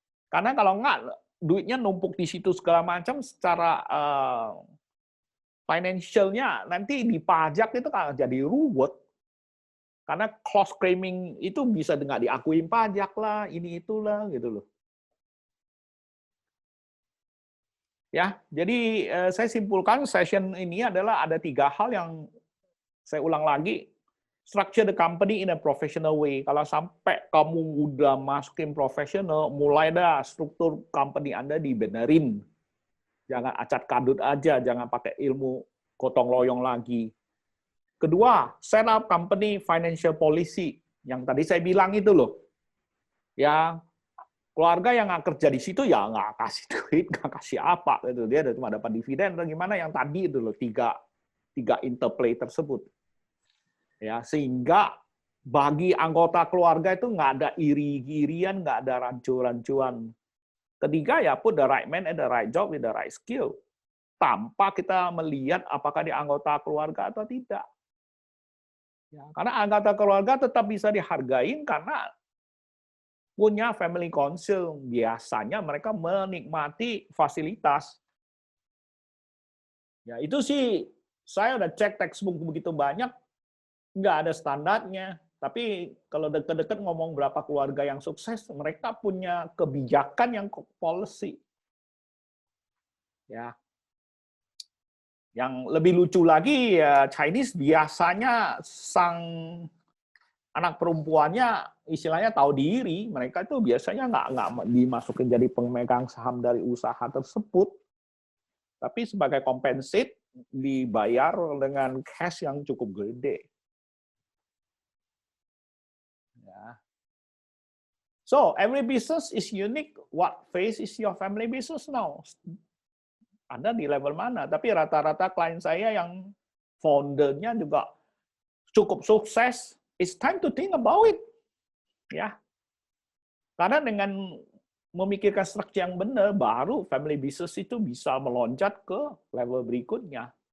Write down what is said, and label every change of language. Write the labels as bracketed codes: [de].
[id] Karena kalau nggak, duitnya numpuk di situ segala macam, secara financialnya nanti dipajak itu kan jadi ruwet. Karena cross claiming itu bisa nggak diakuin pajak lah, ini itulah gitu loh. Ya, jadi saya simpulkan session ini adalah ada 3 hal yang saya ulang lagi. [en] Structure the company in a professional way. [id] Kalau sampai kamu udah masukin professional, mulai dah struktur company Anda dibenerin. Jangan acak kadut aja, jangan pakai ilmu gotong royong lagi. Kedua, [en] set up company financial policy. [id] Yang tadi saya bilang itu loh. Ya, keluarga yang nggak kerja di situ ya nggak kasih duit, nggak kasih apa. Gitu. Dia cuma dapat dividen atau gimana, yang tadi itu loh, tiga interplay tersebut. Ya, sehingga bagi anggota keluarga itu nggak ada iri-irian, nggak ada rancu-rancuan. Ketiga, ya [en] put the right man at the right job with the right skill. [id] Tanpa kita melihat apakah dia anggota keluarga atau tidak. Ya, karena anggota keluarga tetap bisa dihargain karena punya family council, biasanya mereka menikmati fasilitas. Ya, itu sih saya udah cek textbook begitu banyak, nggak ada standarnya. Tapi kalau deket-deket ngomong berapa keluarga yang sukses, mereka punya kebijakan yang policy. Ya. Yang lebih lucu lagi ya Chinese biasanya sang anak perempuannya istilahnya tahu diri, mereka itu biasanya nggak dimasukin jadi pemegang saham dari usaha tersebut, tapi sebagai compensate dibayar dengan cash yang cukup gede. Ya. [en] So every business is unique. What phase is your family business now? [id] Anda di level mana? Tapi rata-rata klien saya yang foundernya juga cukup sukses. [en] It's time to think about it. [id] Ya. Karena dengan memikirkan struktur yang benar, baru family business itu bisa meloncat ke level berikutnya.